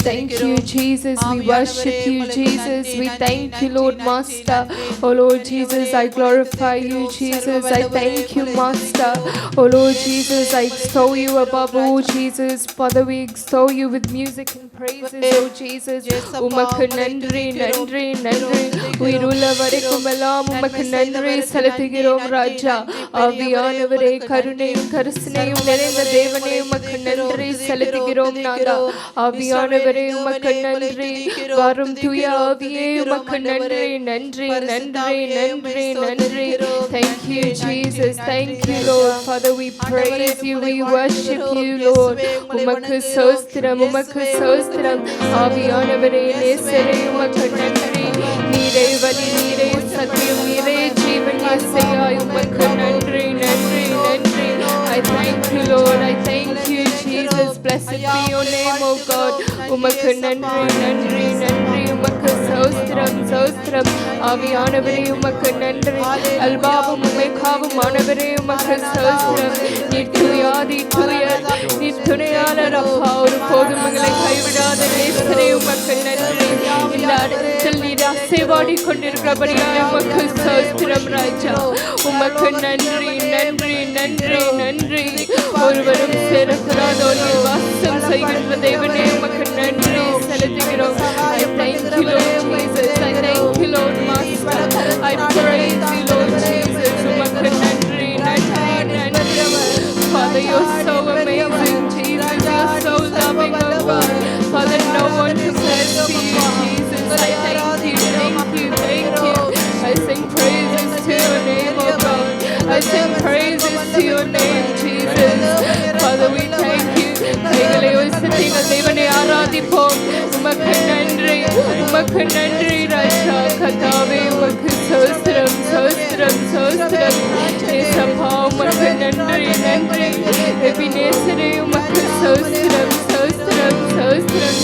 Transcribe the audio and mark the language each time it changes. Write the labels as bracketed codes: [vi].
[en] Thank you Jesus, we worship you Jesus, we thank you Lord Master. Oh Lord Jesus, I glorify you Jesus, I thank you Master. Oh Lord Jesus, I extol you above all Jesus. Father, we extol you with music and praises, oh Jesus. [ta] உமக்கு நன்றி நன்றி நன்றி. உயிருள்ள வரைக்கும் எல்லாம் உமக்கு நன்றி செலுத்துகிறோம் ராஜா. ஆவியானவரே கருணையும் கரிசனையும் நிறைந்த தேவனே உமக்கு நன்றி செலுத்துகிறோம் நாதா. ஆவியானவரே உமக்கு நன்றி. வரும் தூய ஆவியே உமக்கு நன்றி நன்றி நன்றி நன்றி நன்றி. [en] Thank you Jesus, thank you Lord. Father, we praise you, we worship you Lord. [ta] உமக்கு ஸ்தோத்திரம் உமக்கு ஸ்தோத்திரம். ஆவியானவரே நேசரே உமக்கு நன்றி. நீரே வழி நீரே சத்தியம் நீரே ஜீவன் இயேசுவாய் உமக்கு நன்றி நன்றி நன்றி. [en] I thank you Lord, I thank you Jesus. Blessed be your name O God. [ta] உமக்கு நன்றி நன்றி நன்றி. உமக்கு ஸ்தோத்திரம் ஸ்தோத்திரம். ஆவியானவரே உமக்கு நன்றி. அல்பாவும் உமேகாவும் ஆனவரே உமக்கு ஸ்தோத்திரம். நீர் தூயாதி தூயர் நீர் துணையாளர் அப்பா. ஒரு போதும் எங்களை கைவிடாத நேசரே உமக்கு நன்றி. இந்த இடத்தில் நீர் அசைவாடி கொண்டிருக்கிறபடியால் உமக்கு ஸ்தோத்திரம் ராஜா. உமக்கு நன்றி நன்றி நன்றி நன்றி. ஒருவரும் சேரக்கூடாத ஒளியில் வாசம் செய்கின்ற தேவனே உமக்கு நன்றி செலுத்துகிறோம். [en] I thank you Lord Jesus, I thank you Lord Master, I praise you Lord Jesus. [ta] உமக்கு நன்றி நன்றி நன்றி. [en] Father, you're so amazing Jesus, you're so loving oh God. Father, no one compares to you Jesus. I thank you thank you thank you. I sing praises to your name oh God, I sing praises to your name Jesus. Father, we thank you. [ta] கைகளை உயர்த்துங்கள் தேவனை ஆராதிப்போம். உமக்கு நன்றி உமக்கு நன்றி ராஜா. கர்த்தாவே உமக்கு ஸ்தோத்திரம் ஸ்தோத்திரம் ஸ்தோத்திரம். ஏசப்பா உமக்கு நன்றி நன்றி. எபினேசரே உமக்கு ஸ்தோத்திரம் ஸ்தோத்திரம் ஸ்தோத்திரம்.